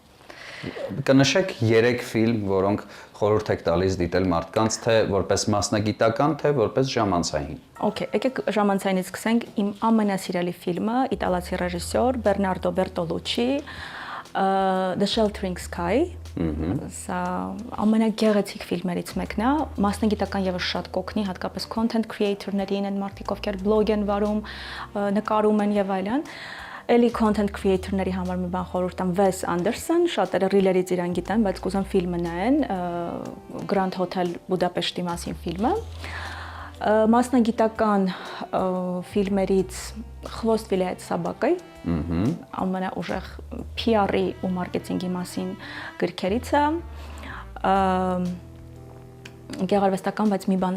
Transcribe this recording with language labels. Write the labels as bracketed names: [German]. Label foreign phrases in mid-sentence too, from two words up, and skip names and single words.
[Armenian] Կնշեք 3 ֆիլմ, որոնք խորհուրդ եք տալիս դիտել մարդկանց, թե որպես մասնագիտական, թե որպես ժամանցային։ Okay, եկեք ժամանցայինից սկսենք։ Իմ ամենասիրելի ֆիլմը իտալացի ռեժիսոր Բերնարդո Բերտոլուչի The Sheltering Sky։ Սա ամենագեղեցիկ ֆիլմերից մեկն է, մասնագիտական եւս շատ կօգնի, հատկապես [English] content creator- [Armenian] ներին, այն մարդիկ, ովքեր բլոգ են վարում, նկարում են եւ այլն։ Էլի [English] content creator- [Armenian] ների համար մի բան խորհուրդ տամ Վես Անդերսոն, շատերը ռիլերից իրան գիտեն, բայց կուզեմ ֆիլմը նայեն, Grand Hotel Budapest-ի մասին ֆիլմը։ Մասնագիտական ֆիլմերից Խվոստ վիլայետ Սաբակայ, ամենաուժեղ PR-ի ու մարքեթինգի մասին գրքերից է։ Գեղարվեստական, բայց մի բան